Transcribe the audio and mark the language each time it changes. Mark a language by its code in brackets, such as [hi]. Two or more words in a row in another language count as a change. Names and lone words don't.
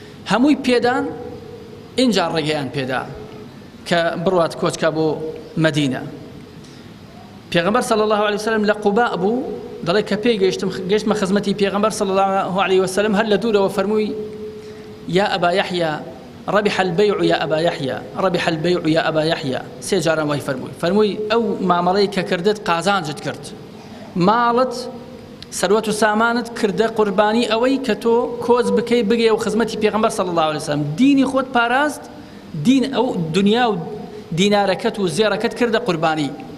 [ckb] هەمووی پێدان، اینجا ڕێگەیان پێدا کە بڕوات کۆچکە بۆ مەدینە. پێغەمبەر [ar] صلی الله علیه وسلم [ckb] لە قوبا بوو، دەڵێ کە پێی گەیشتم، گەیشتمە خزمەتی پێغەمبەر [ar] صلی الله علیه وسلم، [ckb] هەر لە دوورەوە فەرمووی: [ar] 'یا ئەبا یەحیا، ربح البيع يا أبا يحيى، ربح البيع يا أبا يحيى.' [ckb] سێ جاران وای فەرمووی. فەرمووی: 'ئەو مامەڵەی کە کردت، قازانجت کرد. ماڵت، سەروەت و سامانت کردە قوربانی ئەوەی کە تۆ کۆچ بکەی، بگەی و خزمەتی پێغەمبەر [ar] صلی الله علیه وسلم. [ckb] دینی خۆت پاراست، دین، ئەو دنیا و دینارەکەت و زێڕەکەت کردە قوربانی.'